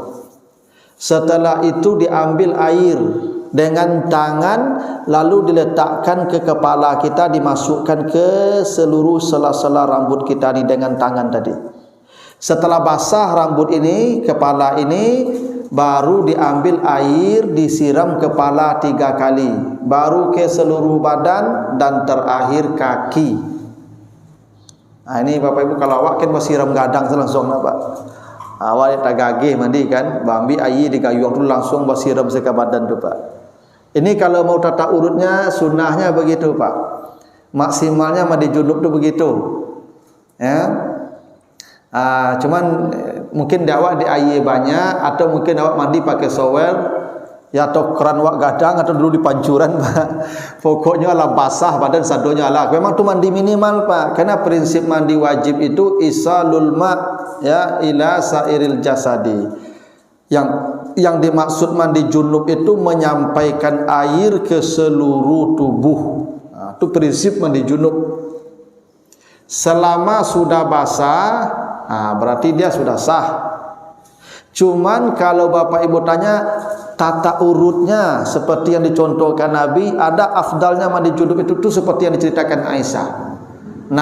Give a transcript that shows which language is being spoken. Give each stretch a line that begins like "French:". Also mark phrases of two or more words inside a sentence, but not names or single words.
Indonesian: Setelah itu diambil air dengan tangan, lalu diletakkan ke kepala kita, dimasukkan ke seluruh sela-sela rambut kita dengan tangan tadi. Setelah basah rambut ini, kepala ini, baru diambil air, disiram kepala 3 kali, baru ke seluruh badan dan terakhir kaki.
Minangkabau: Nah, ini Bapak Ibu kalau awak kan siram gadang langsung Pak. Awak tak gagih mandi kan, ambil air di gayung tu langsung siram ke badan tu Pak.
Indonesian: Ini kalau mau tata urutnya, sunnahnya begitu Pak. Maksimalnya mandi junub tu begitu. Ya.
Minangkabau: Cuman mungkin awak di air banyak, atau mungkin awak mandi pakai shower, ya atau keran wak gadang, atau dulu di pancuran Pak. Pokoknya lah basah badan sadonya lah. Memang tu mandi minimal Pak.
Indonesian: Karena prinsip mandi wajib itu
Arabic: إيصال الماء إلى سائر الجسد.
Indonesian: Yang dimaksud mandi junub itu menyampaikan air ke seluruh tubuh. Itu prinsip mandi junub. Selama sudah basah, berarti dia sudah sah. Cuman kalau Bapak Ibu tanya tata urutnya seperti yang dicontohkan Nabi, ada afdalnya mandi junub itu seperti yang diceritakan Aisyah.